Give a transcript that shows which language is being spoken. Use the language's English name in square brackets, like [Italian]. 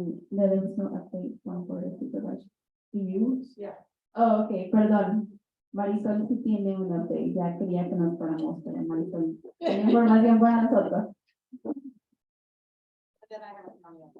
[English] There is no update from Board of Supervisors. Do you? Yeah. Oh, okay, perdón. [Spanish] Marisol sí tiene un update. Ya quería que nos fuéramos, pero Marisol tiene información para nosotros. [English] But then I haven't come yet.